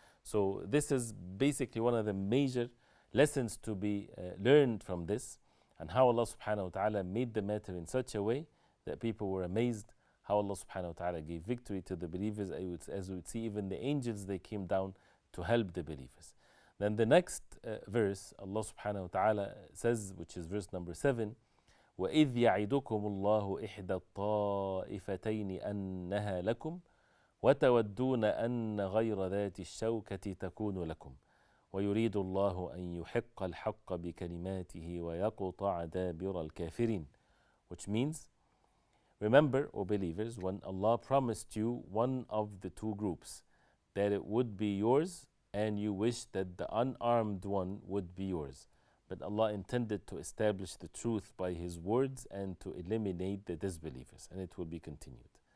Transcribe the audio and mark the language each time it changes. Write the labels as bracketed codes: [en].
[en] So this is basically one of the major lessons to be learned from this, and how Allah subhanahu wa ta'ala made the matter in such a way that people were amazed how Allah subhanahu wa ta'ala gave victory to the believers. As we would see, even the angels, they came down to help the believers. Then the next verse, Allah subhanahu wa ta'ala says, which is verse number 7, [ar] وَإِذْ يَعِدُكُمُ اللَّهُ إِحْدَى الطَّائِفَتَيْنِ أَنَّهَا لَكُمْ وَتَوَدُّونَ أَنَّ غَيْرَ ذَاتِ الشَّوْكَةِ تَكُونُ لَكُمْ وَيُرِيدُ اللَّهُ أَن يُحِقَّ الْحَقَّ بِكَلِمَاتِهِ وَيَقْطَعَ دَابِرَ الْكَافِرِينَ. [en] Which means, remember, O believers, when Allah promised you one of the two groups, that it would be yours, and you wish that the unarmed one would be yours. But Allah intended to establish the truth by His words and to eliminate the disbelievers. And it will be continued.